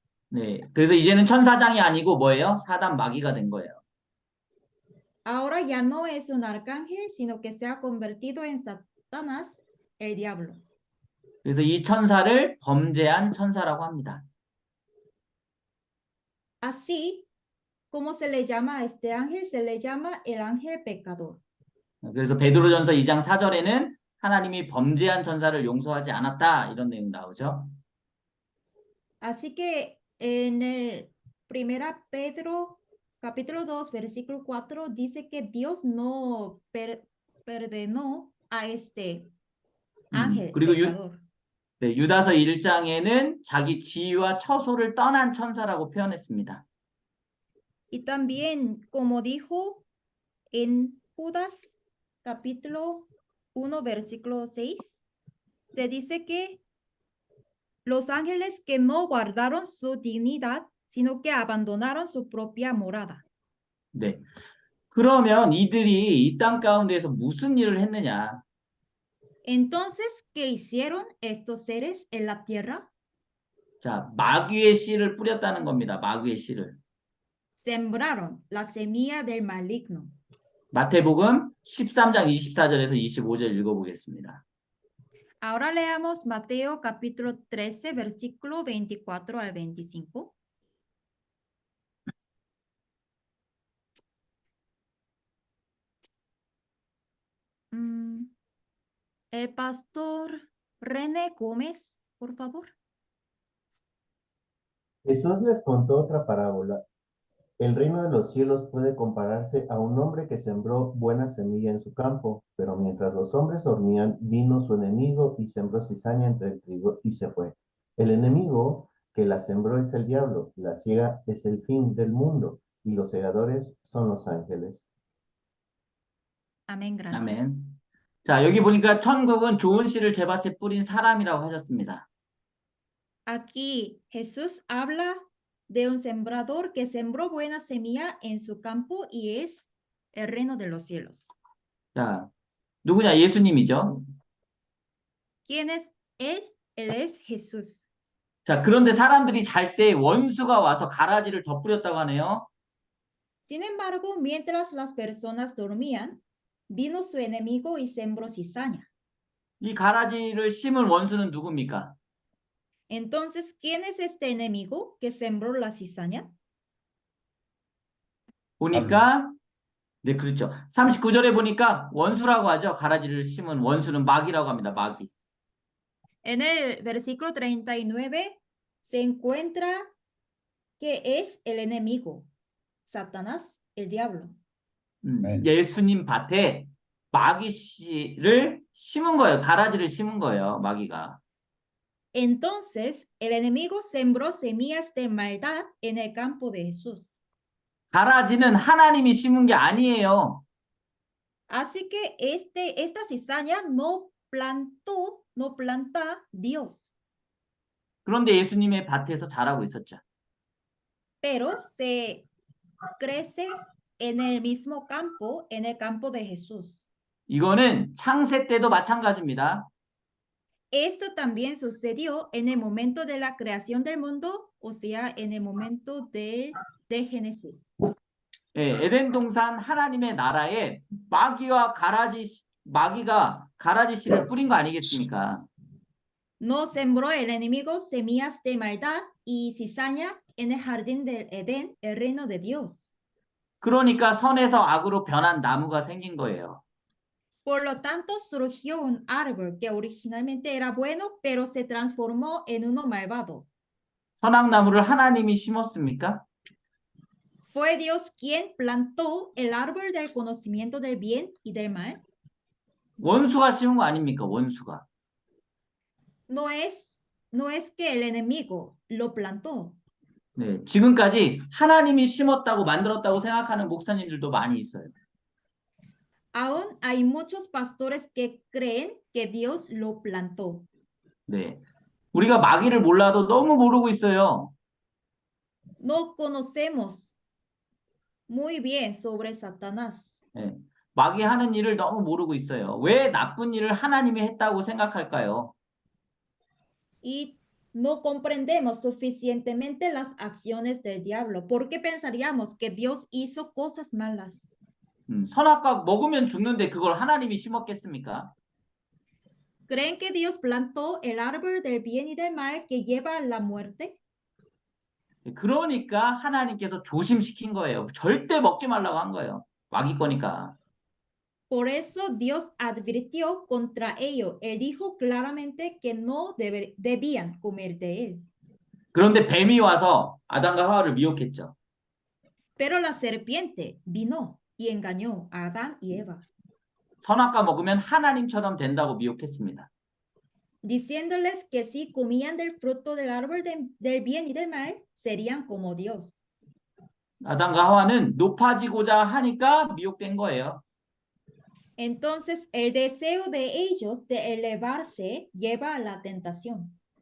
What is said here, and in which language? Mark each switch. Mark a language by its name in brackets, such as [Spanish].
[Korean] 네, 그래서 이제는 천사장이 아니고 뭐예요? 사단 마귀가 된 거예요. [Spanish] Ahora ya no es un arcángel, sino que se ha convertido en Satanás, el diablo. [Korean] 그래서 이 천사를 범죄한 천사라고 합니다. [Spanish] Así como se le llama a este ángel, se le llama el ángel pecador. [Korean] 그래서 베드로전서 2장 4절에는 하나님이 범죄한 천사를 용서하지 않았다 이런 내용 나오죠. [Spanish] Así que en el 1 Pedro capítulo 2 versículo 4 dice que Dios no perdonó a este ángel [Korean] 그리고 [Spanish] pecador. [Korean] 유다서 1장에는 자기 지위와 처소를 떠난 천사라고 표현했습니다. [Spanish] Y también, como dijo en Judas capítulo 1 versículo 6, se dice que los ángeles que no guardaron su dignidad, sino que abandonaron su propia morada. [Korean] 네. 그러면 이들이 이 땅 가운데에서 무슨 일을 했느냐? [Spanish] Entonces, ¿qué hicieron estos seres en la tierra? [Korean] 자, 마귀의 씨를 뿌렸다는 겁니다. 마귀의 씨를. [Spanish] Sembraron la semilla del maligno. [Korean] 마태복음 13장 24절에서 25절 읽어보겠습니다. [Spanish] Ahora leamos Mateo capítulo 13, versículo 24 al 25. El pastor René Gómez, por favor. Jesús les contó otra parábola. El reino de los cielos puede compararse a un hombre que sembró buena semilla en su campo, pero mientras los hombres dormían, vino su enemigo y sembró cizaña entre el trigo y se fue. El enemigo que la sembró es el diablo, la siega es el fin del mundo y los segadores son los ángeles. Amén, gracias. [Korean] 아멘. 자, 여기 보니까 천국은 좋은 씨를 제 밭에 뿌린 사람이라고 하셨습니다. [Spanish] Aquí Jesús habla de un sembrador que sembró buena semilla en su campo y es el reino de los cielos. [Korean] 자, 누구냐? 예수님이죠. [Spanish] ¿Quién es él? Él es Jesús. [Korean] 자, 그런데 사람들이 잘 때 원수가 와서 가라지를 덧뿌렸다고 하네요. [Spanish] Sin embargo, mientras las personas dormían, vino su enemigo y sembró cizaña. [Korean] 이 가라지를 심은 원수는 누굽니까? [Spanish] Entonces, ¿quién es este enemigo que sembró la cizaña? [Korean] 보니까 네, 그렇죠. 39절에 보니까 원수라고 하죠. 가라지를 심은 원수는 마귀라고 합니다. 마귀. [Spanish] En el versículo 39 se encuentra que es el enemigo, Satanás, el diablo. [Korean] 예수님 밭에 마귀 씨를 심은 거예요. 가라지를 심은 거예요. 마귀가. [Spanish] Entonces, el enemigo sembró semillas de maldad en el campo de Jesús. [Korean] 가라지는 하나님이 심은 게 아니에요. [Spanish] Así que esta cizaña no planta Dios, [Korean] 그런데 예수님의 밭에서 자라고 있었죠. [Spanish] pero se crece en el mismo campo, en el campo de Jesús. [Korean] 이거는 창세 때도 마찬가지입니다. [Spanish] Esto también sucedió en el momento de la creación del mundo, o sea, en el momento de Génesis. [Korean] 예, 에덴 동산 하나님의 나라에 마귀가 가라지 씨를 뿌린 거 아니겠습니까? [Spanish] No sembró el enemigo semillas de maldad y cizaña en el jardín del Edén, el reino de Dios. [Korean] 그러니까 선에서 악으로 변한 나무가 생긴 거예요. [Spanish] Por lo tanto, surgió un árbol que originalmente era bueno, pero se transformó en uno malvado. [Korean] 선악나무를 하나님이 심었습니까? [Spanish] ¿Fue Dios quien plantó el árbol del conocimiento del bien y del mal? [Korean] 원수가 심은 거 아닙니까? 원수가. [Spanish] No es que el enemigo lo plantó. [Korean] 네, 지금까지 하나님이 심었다고 만들었다고 생각하는 목사님들도 많이 있어요. [Spanish] Aún hay muchos pastores que creen que Dios lo plantó. [Korean] 네, 우리가 마귀를 몰라도 너무 모르고 있어요. [Spanish] No conocemos muy bien sobre Satanás. [Korean] 네, 마귀 하는 일을 너무 모르고 있어요. 왜 나쁜 일을 하나님이 했다고 생각할까요? [Spanish] Y no comprendemos suficientemente las acciones del diablo. ¿Por qué pensaríamos que Dios hizo cosas malas? [Korean] 선악과 먹으면 죽는데 그걸 하나님이 심었겠습니까? [Spanish] ¿Creen que Dios plantó el árbol del bien y del mal que lleva a la muerte? [Korean] 그러니까 하나님께서 조심시킨 거예요. 절대 먹지 말라고 한 거예요. 마귀 거니까. [Spanish] Por eso Dios advirtió contra ello. Él dijo claramente que no debían comer de él. [Korean] 그런데 뱀이 와서 아담과 하와를 미혹했죠. [Spanish] Pero la serpiente vino y engañó a Adán y Eva, [Korean] 선악과 먹으면 하나님처럼 된다고 미혹했습니다. [Spanish] diciéndoles que si comían del fruto del árbol del bien y del mal, serían como Dios. [Korean] 아담과 하와는 높아지고자 하니까 미혹된 거예요. [Spanish] Entonces, el deseo de ellos de elevarse lleva a la tentación.